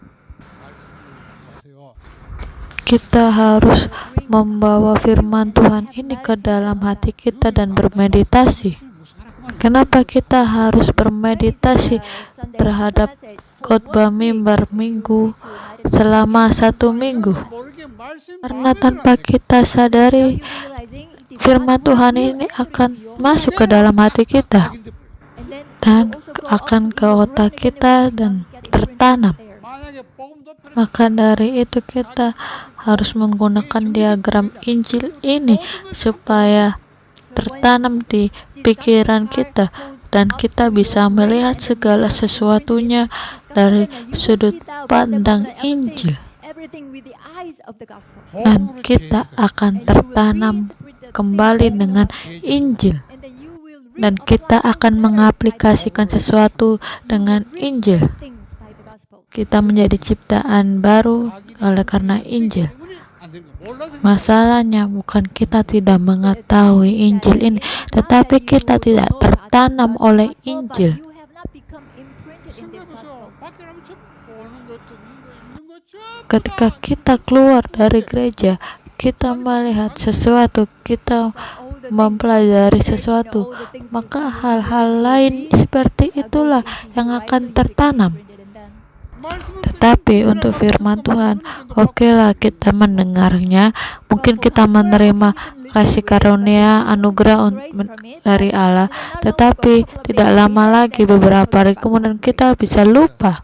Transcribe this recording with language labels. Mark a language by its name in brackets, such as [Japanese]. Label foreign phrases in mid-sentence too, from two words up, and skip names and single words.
[Korean] 보세요. [Indonesian] Kita harus membawa firman Tuhan ini ke dalam hati kita dan bermeditasi. Kenapa kita harus bermeditasi terhadap khotbah mimbar minggu selama 1 minggu? [Korean] 모르게 말씀 [Indonesian] Karena tanpa kita sadari, firman Tuhan ini akan masuk ke dalam hati kita dan akan ke otak kita dan tertanam. [Korean] 만약에 복음도 편한 [Indonesian] Maka dari itu kita harus menggunakan diagram Injil ini supaya tertanam di pikiran kita dan kita bisa melihat segala sesuatunya dari sudut pandang Injil, dan kita akan tertanam kembali dengan Injil, dan kita akan mengaplikasikan sesuatu dengan Injil. Kita menjadi ciptaan baru oleh karena Injil. [Korean] 때문에 안 [Indonesian] Masalahnya bukan kita tidak mengetahui Injil ini, tetapi kita tidak tertanam oleh Injil. [English] You have not become imprinted in this gospel. [Indonesian] Ketika kita keluar dari gereja, kita melihat sesuatu, kita mempelajari sesuatu, maka hal-hal lain seperti itulah yang akan tertanam. Tetapi untuk firman Tuhan, okelah kita mendengarnya, mungkin kita menerima kasih karunia anugerah dari Allah, tetapi tidak lama lagi beberapa hari kemudian kita bisa lupa.